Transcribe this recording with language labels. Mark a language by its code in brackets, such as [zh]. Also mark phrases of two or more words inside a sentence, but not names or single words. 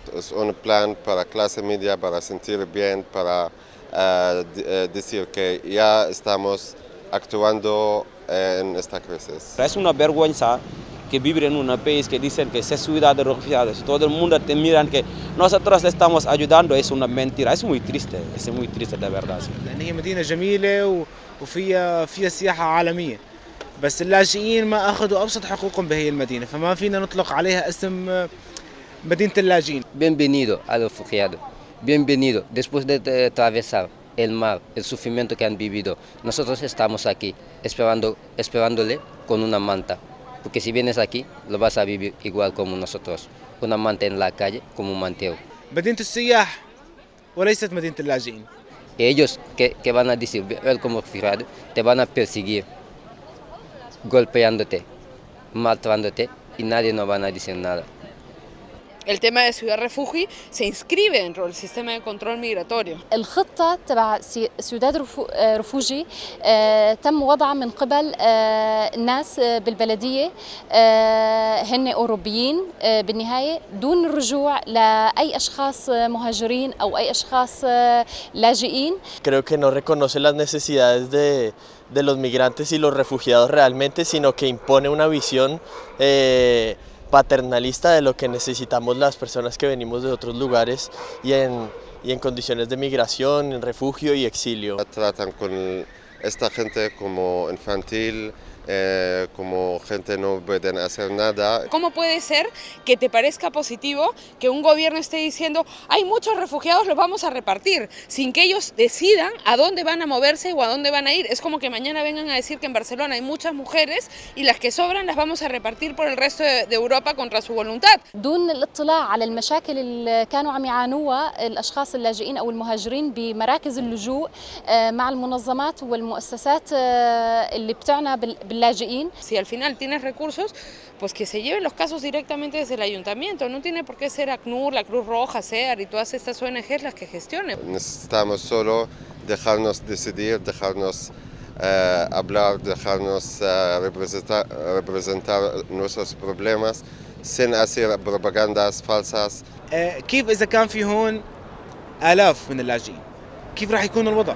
[es] Es un plan para clase media, para sentir bien, para decir que ya estamos actuando en esta crisis. Es una vergüenza que vivir en un país que dicen que es ciudad de refugiados. Todo el mundo te miran que nosotros le estamos ayudando, es una mentira. Es muy triste de verdad. [ar] لأن هي مدينة جميلة وفيها سياحة عالمية، بس اللاجئين ما أخذوا أبسط حقوقهم بهي المدينة، فما فينا نطلق عليها اسم مدينة اللاجئين. [es] Bienvenido al refugiado. Bienvenido. Después de atravesar el mar, el sufrimiento que han vivido, nosotros estamos aquí esperándole con una manta. Porque si vienes aquí, lo vas a vivir igual como nosotros. Una manta en la calle como un manteo. [ar] مدينة السياح وليست مدينة اللاجئين. [es] Ellos que van a decir, ven como refugiado, te van a perseguir, golpeándote, maltratándote y nadie no van a decir nada. El tema de ciudad refugio se inscribe dentro del sistema de control migratorio. [ar] الخطة تبع سيوداد رفوجي تم وضعها من قبل الناس بالبلدية هن أوروبيين بالنهاية دون الرجوع لأي أشخاص مهاجرين أو أي أشخاص لاجئين. [es] Creo que no reconoce las necesidades de los migrantes y los refugiados realmente, sino que impone una visión paternalista de lo que necesitamos las personas que venimos de otros lugares y en condiciones de migración, en refugio y exilio. Tratan con esta gente como infantil, como gente no pueden hacer nada. ¿Cómo puede ser que te parezca positivo que un gobierno esté diciendo hay muchos refugiados, los vamos a repartir, sin que ellos decidan a dónde van a moverse o a dónde van a ir? Es como que mañana vengan a decir que en Barcelona hay muchas mujeres y las que sobran las vamos a repartir por el resto de Europa contra su voluntad. [ar] دون الاطلاع على المشاكل اللي كانوا عم يعانوها الأشخاص اللاجئين أو المهاجرين بمراكز اللجوء مع المنظمات والمؤسسات اللي بتعنى باللاجئين. [es] Si al final tienes recursos, pues que se lleven los casos directamente desde el ayuntamiento. No tiene por qué ser ACNUR, la Cruz Roja, CEAR y todas estas ONGs las que gestionen. Necesitamos solo dejarnos decidir, dejarnos hablar, dejarnos representar nuestros problemas sin hacer propagandas falsas. [ar] كيف إذا كان في هون آلاف من اللاجئين؟ كيف راح يكون الوضع؟